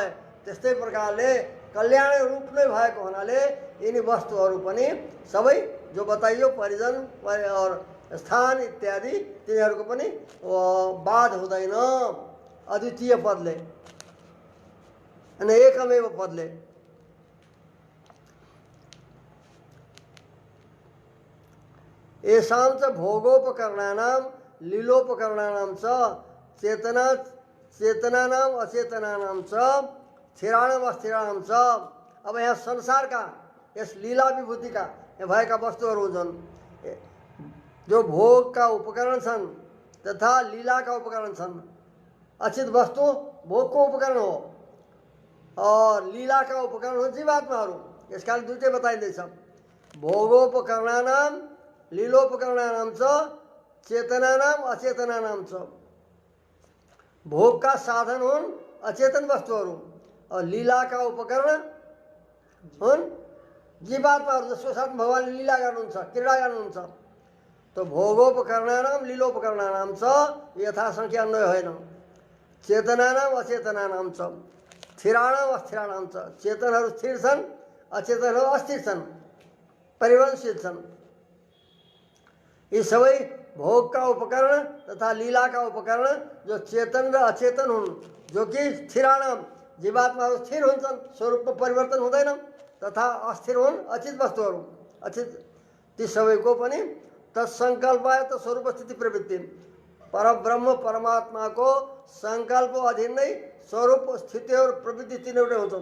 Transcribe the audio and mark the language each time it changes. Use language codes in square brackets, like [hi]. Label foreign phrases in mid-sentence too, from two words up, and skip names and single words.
[ne] त्यस्तै प्रकारले कल्याण रूप नै भएको हुनाले यिनी वस्तुहरू पनि सबै जो बताइयो परिजन और स्थान इत्यादि तिनीहरूको पनि बाध हुँदैन अद्वितीय पदले अनि एकमेव पदले। [sa] येषां च भोगोपकरणानां लीलोपकरणानां च चेतनानां अचेतनानां च स्थिराणाम अस्थिराणाम च। [ne] अब यहाँ संसारका यस लीला विभूतिका भएका वस्तुहरू हुन्छन् जो भोगका उपकरण छन् तथा लीलाका उपकरण छन्। अचित वस्तु भोगको उपकरण हो और लीलाका उपकरण हो जीवात्माहरू। यस कारण दुईटै बताइँदैछ। [sa] भोगोपकरणानां लीलोपकरणानां च चेतनानां अचेतनानां च। [ne] भोगका साधन हुन् अचेतन वस्तुहरू और लीलाका उपकरण हुन् जीवात्माहरू जसको साथ भगवानले लीला गर्नुहुन्छ, क्रीडा गर्नुहुन्छ। तो [sa] भोगोपकरणानां लीलोपकरणानां च [ne] यथासङ्ख्या अन्वय होइन। [sa] चेतनानां अचेतनानां च स्थिराणाम अस्थिराणाम च। [ne] चेतनहरू स्थिर छन्, अचेतनहरू अस्थिर छन्, परिवर्तनशील छन्। यी सबै भोगका उपकरण तथा लीलाका उपकरण जो चेतन र अचेतन हुन्, जो कि स्थिराणाम जीवात्माहरू स्थिर हुन्छन्, स्वरूपमा परिवर्तन हुँदैन, तथा अस्थिर हुन् अचित वस्तुहरू अचित ती सबैको पनि तत्सङ्कल्पाय त स्वरूप स्थिति प्रवृत्ति परब्रह्म परमात्माको सङ्कल्पको अधीन नै स्वरूप स्थिति और प्रवृत्ति तीनवटै हुन्छन्।